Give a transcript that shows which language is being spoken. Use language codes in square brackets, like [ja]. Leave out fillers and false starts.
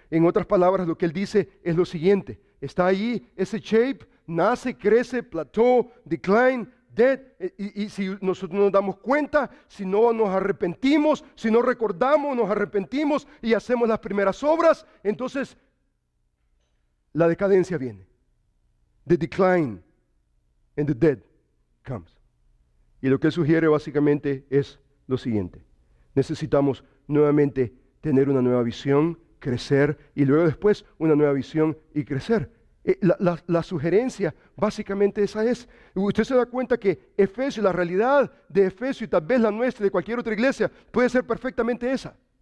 [es] En otras palabras, lo que él dice es lo siguiente. Está allí ese shape, nace, crece, [en] plateau, decline, dead. [es] Y si nosotros nos damos cuenta, si no nos arrepentimos, si no recordamos, nos arrepentimos y hacemos las primeras obras, entonces la decadencia viene. [en] The decline and the dead comes. [es] Y lo que él sugiere básicamente es lo siguiente. Necesitamos nuevamente tener una nueva visión, crecer y luego después una nueva visión y crecer. La sugerencia básicamente esa es. Usted se da cuenta que Efesio, la realidad de Efesio y tal vez la nuestra de cualquier otra iglesia puede ser perfectamente esa.